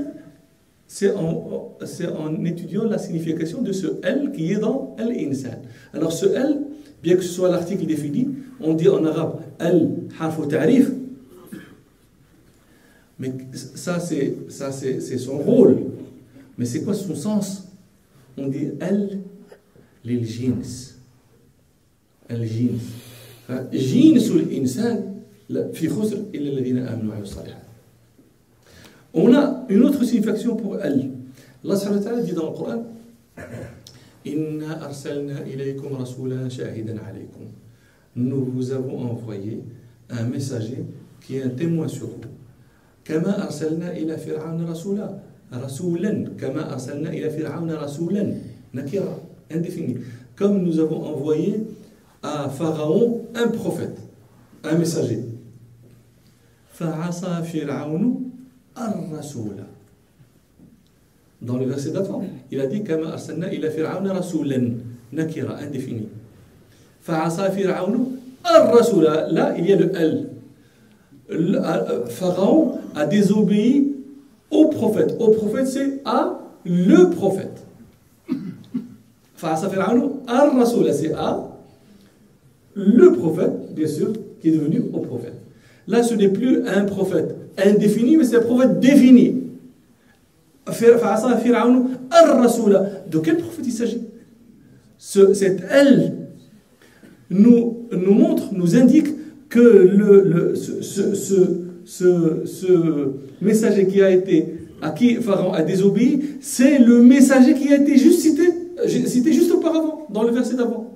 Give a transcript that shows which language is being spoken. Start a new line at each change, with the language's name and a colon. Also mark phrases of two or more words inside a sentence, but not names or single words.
French: C'est en étudiant la signification de ce L qui est dans l'insan. Alors ce L, bien que ce soit l'article défini, on dit en arabe L
Arabic: حرف تعريف,
French: mais ça c'est son rôle. Mais c'est quoi son sens? On dit L
Arabic: للجنس. الجنس جنس الإنسان في خسر إلا الذين آمنوا وعملوا الصالحات.
French: On a une autre signification pour L. Allah
Arabic: سبحانه وتعالى
French: dit dans le Coran:
Arabic: إنا أرسلنا إليكم رسولا شاهدا عليكم.
French: Nous vous avons envoyé un messager qui est un témoin sur vous.
Arabic: كما أرسلنا إلى فرعون رسولا. Rasulan. كما أرسلنا إلى فرعون رسولا. Nakira.
French: Indéfini. Comme nous avons envoyé à Pharaon un prophète, un messager.
Arabic: فعصى فرعون الرسول.
French: Dans le verset d'avant, il a dit
Arabic: كما أرسلنا إلى فرعون رسولا.
French: Nakira. Indéfini.
Arabic: فعصى فرعون الرسول.
French: Là, il y a le L. Pharaon a désobéi au prophète. Au prophète, c'est à le prophète.
Arabic: فعصى فرعون الرسول,
French: c'est à le prophète, bien sûr, qui est devenu au prophète. Là, ce n'est plus un prophète indéfini, mais c'est un prophète défini.
Arabic: فعصى فرعون الرسول.
French: De quel prophète il s'agit? Cette L nous montre, nous indique que ce messager à qui Pharaon a désobéi, c'est le messager qui a été juste cité juste auparavant, dans le verset d'avant.